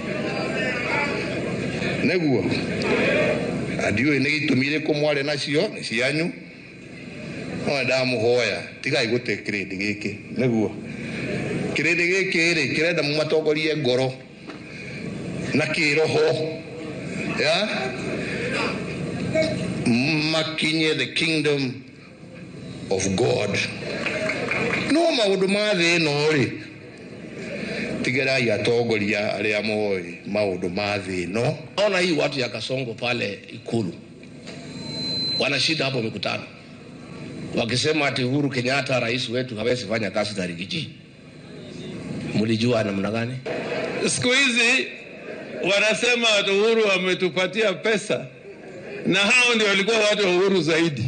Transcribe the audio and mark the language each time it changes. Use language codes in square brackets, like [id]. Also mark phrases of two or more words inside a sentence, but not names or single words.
[ki] Nĩguo ndiũĩ nĩ gĩtũmi gĩkũ mwarĩ nacio nĩ cianyu, no ndamũhoya tigai gũte kĩrĩndĩ gĩkĩ. Nĩguo kĩrĩndĩ gĩkĩ rĩ kĩrenda mũmatongorie ngoro na kĩroho makinye [en] the kingdom of God. [ki] No maundu ma thĩ ĩno rĩ tigerai atongoria arĩa moĩ maundu ma thĩ ĩno. [sw] Naona hii watu ya Kasongo pale Ikulu wanashida hapo mikutano wakisema ati Uhuru Kenyatta rais wetu hawezi fanya kazi za Rigiji. Mlijua namna gani? Siku hizi wanasema ati Uhuru ametupatia pesa na hao ndio walikuwa watu wa Uhuru zaidi.